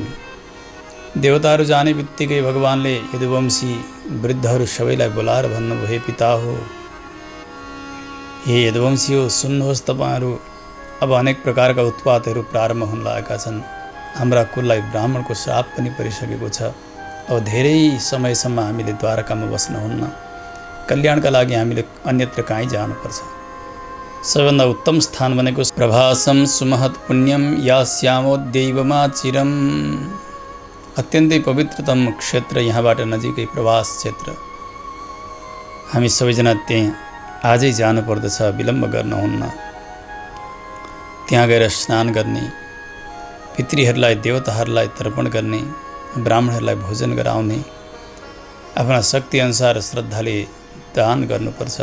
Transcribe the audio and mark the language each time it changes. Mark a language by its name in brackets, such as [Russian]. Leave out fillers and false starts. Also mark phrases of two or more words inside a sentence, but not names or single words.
[Nepali] देवताहरू जाने बित्तिकै भगवानले यदुवंशी वृद्धहरू सबैलाई बोलाएर भन्नुभयो, हे पिता हो, हे यदुवंशी हो, सुन्नुहोस्, तपाईँहरू अब अनेक प्रकारका उत्पातहरू प्रारम्भ हुन लागेका छन्। हाम्रा कुललाई ब्राह्मणको श्राप पनि परिसकेको छ। अब धेरै समयसम्म हामीले द्वारकामा बस्नुहुन्न। कल्याणका लागि हामीले अन्यत्र कहीँ जानुपर्छ। सबैभन्दा उत्तम स्थान भनेको [Sanskrit] प्रभासम सुमहत पुण्यम यास्यामोद्दैवमा चिरम। [Nepali] अत्यन्तै पवित्रतम क्षेत्र यहाँबाट नजिकै प्रवास क्षेत्र। हामी सबैजना त्यहाँ आजै जानुपर्दछ, विलम्ब गर्नुहुन्न। त्यहाँ गएर स्नान गर्ने, पितृहरूलाई देवताहरूलाई तर्पण गर्ने, ब्राह्मणहरूलाई भोजन गराउने, आफ्ना शक्ति अनुसार श्रद्धाले दान गर्नुपर्छ।